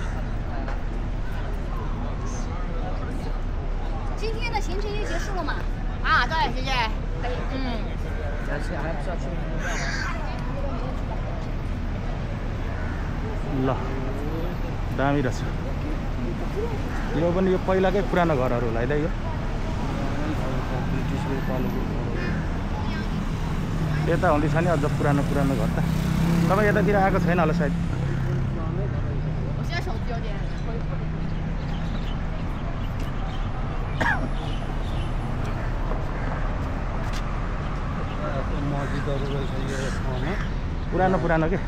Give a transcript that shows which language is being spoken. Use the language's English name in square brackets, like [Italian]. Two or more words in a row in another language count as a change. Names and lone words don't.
[Chinese] 今天的行程就结束了吗？啊，对，谢谢。 [Nepali] ल दामी रहेछ यो पनि यो पहिलाकै पुरानो घरहरू होला है त यो यता हुँदैछ नि अझ पुरानो पुरानो घर त तपाईँ यतातिर आएको छैन होला सायद [Chinese] 我现在手机有点恢复。 [Nepali] मस्जिदहरू रहेछ यो ठाउँमा पुरानो पुरानो के